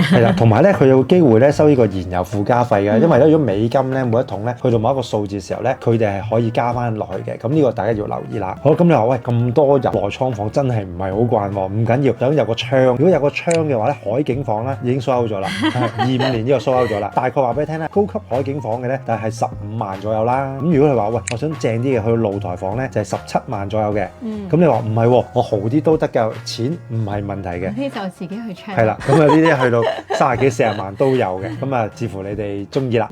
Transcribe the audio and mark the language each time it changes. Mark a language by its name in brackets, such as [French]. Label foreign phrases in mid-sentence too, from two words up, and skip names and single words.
[Cantonese] 係啦，同埋咧佢有機會咧收呢個燃油附加費嘅，因為咧如果美金咧每一桶咧去到某一個數字嘅時候咧，佢哋係可以加翻落去嘅。咁呢個大家要留意啦。好，咁你話喂咁多日內艙房真係唔係好慣喎，唔緊要，等有個窗。如果有個窗嘅話咧，海景房咧已經 [English] sold out [Cantonese] 咗啦，25年呢個 [English] sold out [Cantonese] 咗啦。大概話俾你聽咧，高級海景房嘅咧，但係15萬左右啦。咁如果你話喂，我想正啲嘅去露台房咧，就係17萬左右嘅。咁你話唔係喎，我豪啲都得㗎，錢唔係問題嘅。呢就自己去 check。係啦，咁啊呢啲去到30幾40萬都有嘅，咁啊視乎你哋中意啦。